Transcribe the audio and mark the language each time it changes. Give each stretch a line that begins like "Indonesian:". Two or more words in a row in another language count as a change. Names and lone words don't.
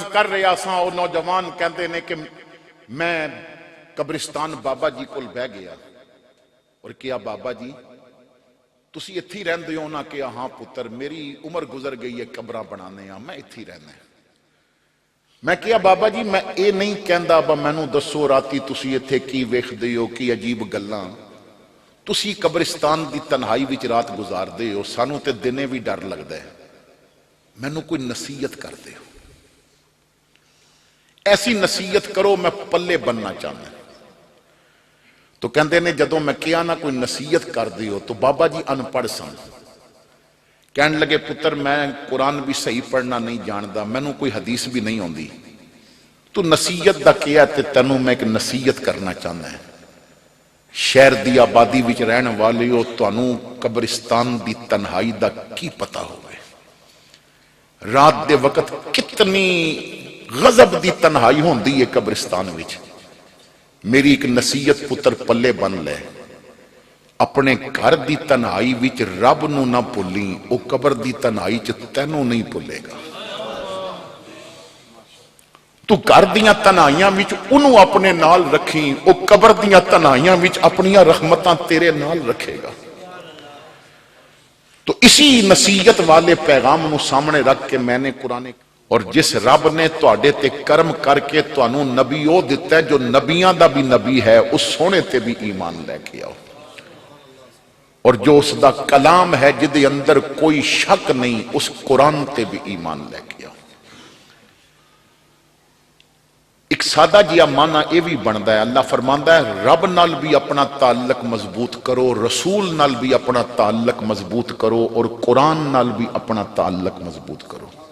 Punjabi: کر رہا سا اور نوجوان کہندے نے کہ میں قبرستان بابا جی کول بہ گیا اور کیا بابا جی تسی اتھی رہندے ہو نا؟ کہ ہاں پتر میری عمر گزر گئی ہے قبراں بنانے ہاں میں اتھی رہنا ہے۔ میں کیا بابا جی میں اے نہیں کہندا با مینوں دسو راتی تسی اتھے کی ویکھدے ہو کی عجیب گلاں، تسی قبرستان دی تنہائی وچ رات گزار دے ہو، سانوں تے دنے بھی ڈر لگدا ہے، مینوں کوئی نصیحت کر دے ہو، ایسی نصیحت کرو میں پلے بننا چاہنا۔ تو کہندے نے جدوں میں کیا نہ کوئی نصیحت کر دیو تو بابا جی ان پڑھ سن، کہن لگے پتر میں قرآن بھی صحیح پڑھنا نہیں جاندا، مینوں کوئی حدیث بھی نہیں ہوندی، تو نصیحت دا کیا تے تینوں میں ایک نصیحت کرنا چاہنا ہے۔ شہر دی آبادی وچ رہن والے ہو، تانوں قبرستان دی تنہائی دا کی پتہ ہوئے، رات دے وقت کتنی غضب دی تنہائی ہوندی ہے قبرستان وچ۔ میری ایک نصیحت پتر پلے بن لے، اپنے گھر دی تنہائی وچ رب نو نہ بھولیں، او قبر دی تنہائی چ تینوں نہیں بھولے گا۔ تو گھر دیاں تنہائیاں وچ انہوں اپنے نال رکھیں، او قبر دیاں تنہائیاں وچ اپنیاں رحمتاں تیرے نال رکھے گا۔ تو اسی نصیحت والے پیغام نو سامنے رکھ کے میں نے قرآن، اور جس رب نے تواڈے تے کرم کر کے تانوں نبی او دتا ہے جو نبیاں دا بھی نبی ہے، اس سونے تے بھی ایمان لے کے آؤ، اور جو اس دا کلام ہے جدے اندر کوئی شک نہیں، اس قرآن تے بھی ایمان لے کے آؤ۔ ایک سادہ جیا معنی اے بھی بندا ہے، اللہ فرماندا ہے رب نال بھی اپنا تعلق مضبوط کرو، رسول نال بھی اپنا تعلق مضبوط کرو، اور قرآن نال بھی اپنا تعلق مضبوط کرو۔